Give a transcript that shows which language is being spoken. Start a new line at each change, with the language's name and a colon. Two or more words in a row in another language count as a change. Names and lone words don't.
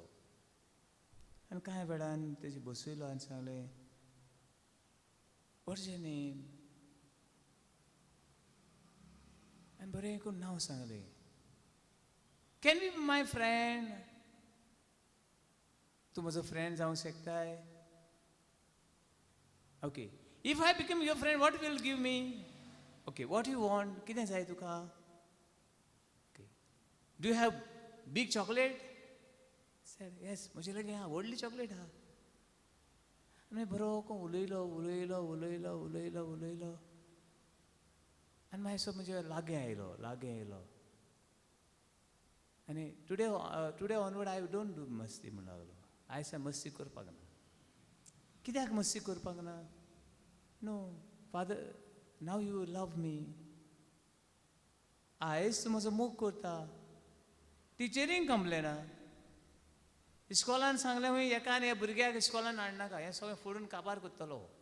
Konkani: आनी कांय वेळान तेजी बसयलो आनी सांगलें
English: What's your name?
Konkani: आनी बरें करून नांव सांगलें.
English: Can be my friend?
Konkani: तूं म्हजो फ्रेंड जावंक शकताय?
English: Okay, if I become your friend, what will give me? Okay, what you want?
Konkani: कितें जाय तुका?
English: Okay, do you have big chocolate? Sir yes,
Konkani: म्हजे कडेन हा व्हडली चॉकलेट आहा. आनी बरो कोण उलयलो उलयलो उलयलो उलयलो उलयलो आनी मागीर म्हजे लागीं आयलो आनी
English: today onward I don't do
Konkani: मस्ती म्हणून लागलो. आयज मस्ती करपाक ना. कित्याक मस्ती करपाक ना?
English: No father, now you love me.
Konkani: आयज तूं म्हजो मोग करता. टिचरींक कंप्लेन ना. इस्कॉलान सांगलें हूंय एकान हे भुरग्याक इस्कॉलान हाडनाका, हें सगळें फोडून काबार करतलो.